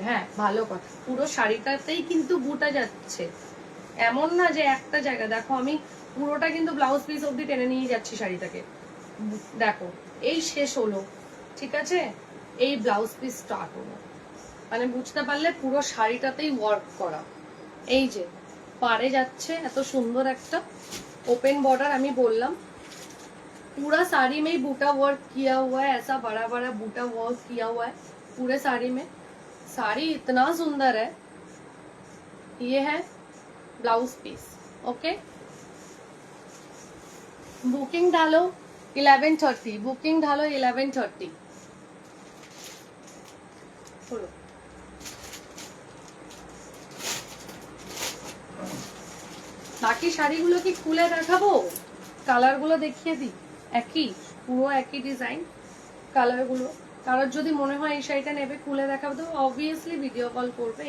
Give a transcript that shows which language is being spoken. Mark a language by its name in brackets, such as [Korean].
[Bangla] হ্যাঁ, ভালো কথা, পুরো শাড়িটাতেই কিন্তু বুটা যাচ্ছে, এমন না যে একটা জায়গা। দেখো আমি পুরোটা কিন্তু ব্লাউজ পিস অব্দি টেনে নিয়ে যাচ্ছি শাড়িটাকে, দেখো এই শেষ হলো। ঠিক আছে, এই ব্লাউজ পিস স্টার্ট হলো, মানে বুঝতে পারলে পুরো শাড়িটাতেই ওয়ার্ক করা। এই যে পাড়ে যাচ্ছে এত সুন্দর একটা [Hindi] ओपन बॉर्डर, [Bangla] আমি বললাম [Hindi] पूरा साड़ी में बूटा वर्क किया हुआ है, ऐसा बड़ा बड़ा बूटा वर्क किया हुआ है पूरे साड़ी में। साड़ी इतना सुंदर है। ये है ब्लाउज पीस। ओके, बुकिंग डालो 11:30, बुकिंग डालो 11:30। [Bangla] बोलो বাকি শাড়িগুলো কি খুলে দেখাবো? কালারগুলো দেখিয়ে দিই, একই, পুরো একই ডিজাইন, কালারগুলো। কারোর যদি মনে হয় এই শাড়িটা নেবে, খুলে দেখাবো তো অবভিয়াসলি ভিডিও কল করবে।